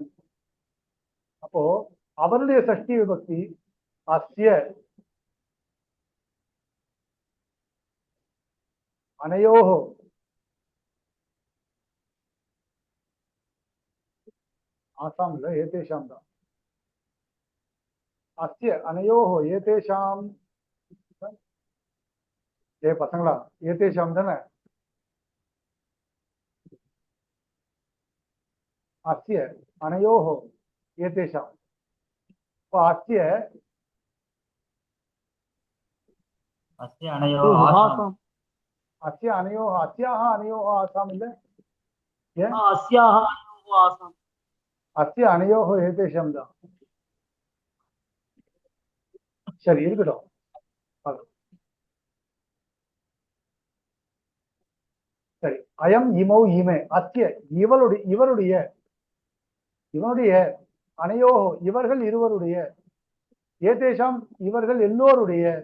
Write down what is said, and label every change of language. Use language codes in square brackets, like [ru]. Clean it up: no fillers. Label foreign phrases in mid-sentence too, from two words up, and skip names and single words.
[ta] அப்போ அவனுடைய சஷ்டி விபக்தி [sa] अस्य अनयोः आसाम् [ta] இல்ல ஏதேஷாம் தான், [sa] अस्य अनयोः एतेषाम्. [ta] ஏ பசங்களா, ஏதேஷாம் தானே? [sa] अस्य अनयोः एतेषाम्. இப்போ அஸ்ய अस्य अनयोः आसाम् अस्य अनयोः अस्याः अनयोः आसाम् இல்ல ஏன் अस्याः अनयोः आसाम् अस्य अनयोः एतेषाम् [ta] தான். சரி இருக்கட்டும். பார்க்கலாம். சரி [sa] अयम् इमौ इमे अस्य [ta] இவருடைய இவனுடைய அனையோஹோ இவர்கள் இருவருடைய ஏதேஷாம் இவர்கள் எல்லோருடைய